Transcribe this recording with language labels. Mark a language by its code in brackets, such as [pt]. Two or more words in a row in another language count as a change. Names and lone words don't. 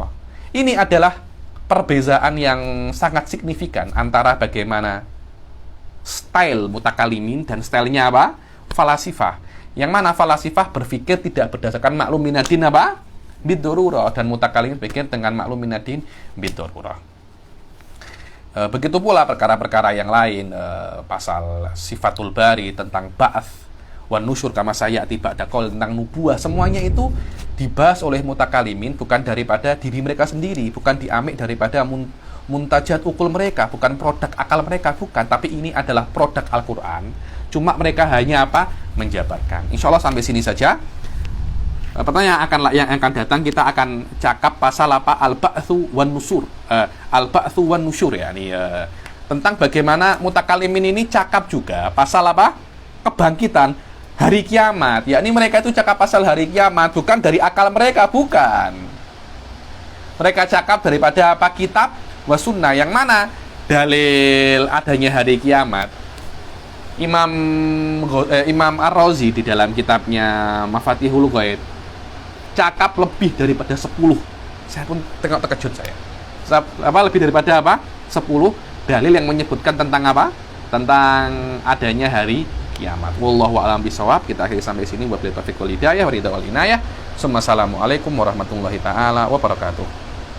[ms] Ini adalah perbedaan yang sangat signifikan antara bagaimana style mutakalimin dan stylenya apa? Falasifah. Yang mana falasifah berpikir tidak berdasarkan makluminadin apa? Bidorurah, dan mutakalimin berpikir dengan [ar] معلوم من الدين بالضرورة. [ms] Begitu pula perkara-perkara yang lain, pasal [ar] صفات الباري [ms] tentang [ar] البعث والنشور كما سيأتي بعد قول, [ms] tentang nubuah, semuanya itu dibahas oleh mutakalimin bukan daripada diri mereka sendiri, bukan diambil daripada [ar] منتجات العقول [ms] mereka, bukan produk akal mereka, bukan, tapi ini adalah produk Al-Quran. Cuma mereka hanya apa? Menjabarkan. [ar] إن شاء الله [ms] sampai sini saja. Pertanyaan yang akan datang kita akan cakap pasal apa? [ar] البعث والنشور البعث والنشور, ya. [ms] Ini tentang bagaimana mutakalimin ini cakap juga pasal apa? Kebangkitan hari kiamat. Yakni mereka itu cakap pasal hari kiamat bukan dari akal mereka, bukan. Mereka cakap daripada apa? [ar] كتاب وسنة, [ms] yang mana dalil adanya hari kiamat. Imam Ar-Razi di dalam kitabnya Mafatihul Ghaib cakap lebih daripada 10. Saya pun tengok terkejut saya. Lebih daripada apa? 10 dalil yang menyebutkan tentang apa? Tentang adanya hari kiamat. [ar] والله أعلم بالصواب. [ms] Kita akhiri sampai sini. [ar] وبالله التوفيق والهداية والرضا والعناية. السلام عليكم ورحمة الله تعالى وبركاته.